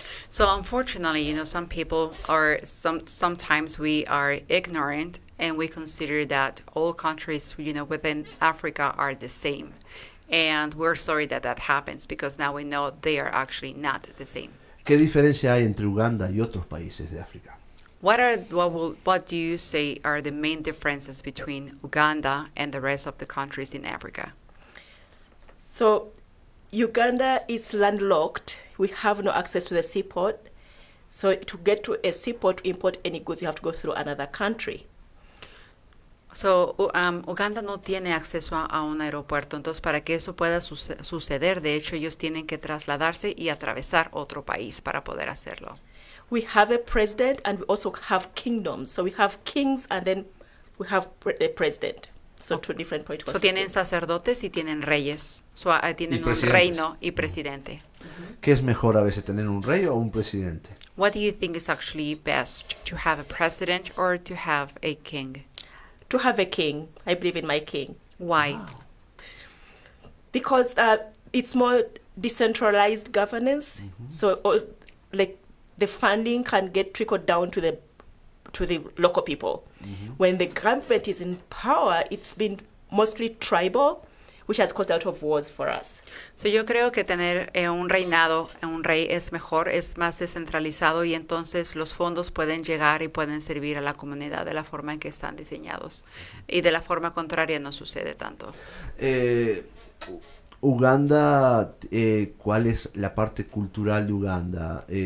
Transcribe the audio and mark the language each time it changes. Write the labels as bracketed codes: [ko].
[en] So unfortunately, some people are sometimes we are ignorant and we consider that all countries, within Africa are the same. And we're sorry that happens because now we know they are actually not the same. [es] ¿Qué diferencia hay entre Uganda y otros países de África? [en] What do you say are the main differences between Uganda and the rest of the countries in Africa? So Uganda is landlocked. We have no access to the seaport. So to get to a seaport to import any goods, you have to go through another country. [es] So, Uganda no tiene acceso a un aeropuerto, entonces para que eso pueda suceder, de hecho ellos tienen que trasladarse y atravesar otro país para poder hacerlo. [en] We have a president and we also have kingdoms. So we have kings and then we have a president. So two different political [es] So tienen [en] systems. [es] sacerdotes y tienen reyes. So tienen un presidentes. reino y presidente. ¿Qué es mejor a veces, tener un rey o un presidente? [en] What do you think is actually best, to have a president or to have a king? To have a king. I believe in my king. Why? Wow. Because it's more decentralized governance. So like the funding can get trickled down to the local people. When the government is in power, it's been mostly tribal, which has caused a lot of wars for us. [es] So yo creo que tener un reinado, un rey es mejor, es más descentralizado y entonces los fondos pueden llegar y pueden servir a la comunidad de la forma en que están diseñados. Y de la forma contraria no sucede tanto. Uganda, ¿cuál es la parte cultural de Uganda?